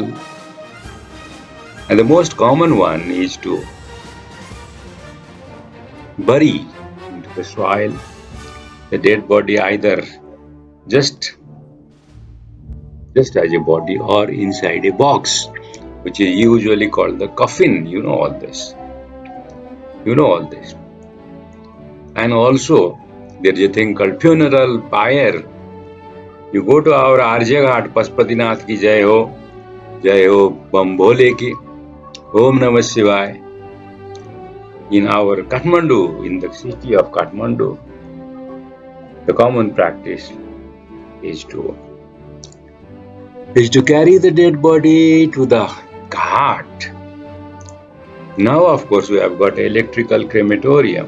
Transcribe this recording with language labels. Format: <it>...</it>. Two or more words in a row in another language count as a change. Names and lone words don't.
<en>And the most common one is to bury into the soil the dead body, either just as a body or inside a box, which is usually called the coffin. You know all this. And also there is a thing called funeral pyre. You go to our Arjya Ghat,</en> <hi>पशुपतिनाथ की जय हो, बम भोले की,</hi> <sa>ॐ नमः शिवाय.</sa> <en>In our Kathmandu, in the city of Kathmandu, the common practice is to carry the dead body to the ghat. Now, of course, we have got electrical crematorium.</en>